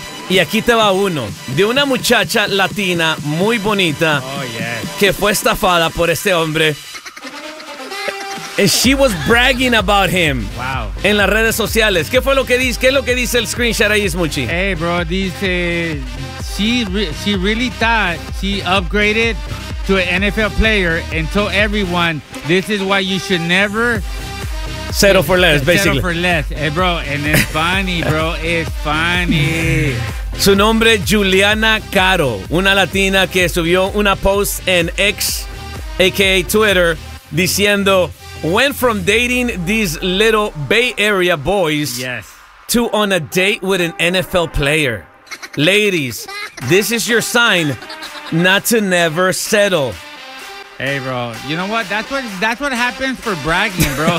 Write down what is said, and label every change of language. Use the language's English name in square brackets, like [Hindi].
[Spanish] Y aquí te va uno, de una muchacha latina muy bonita que fue estafada por este hombre. [English] And she was bragging about him. Wow. [Spanish] En las redes sociales. ¿Qué es lo que dice el screenshot ahí, Smuchi? [English] Hey, bro, [Spanish] dice... [English] She really thought she upgraded to an NFL player and told everyone, this is why you should never... Settle for less, basically. Settle for less. Hey, bro, and it's funny, bro. It's funny. [Spanish] Su nombre, Juliana Caro. Una latina que subió una post en X, a.k.a. Twitter, diciendo... [English] Went from dating these little Bay Area boys to on a date with an NFL player. Ladies, this is your sign not to never settle. Hey, bro, you know what? That's what happens for bragging, bro.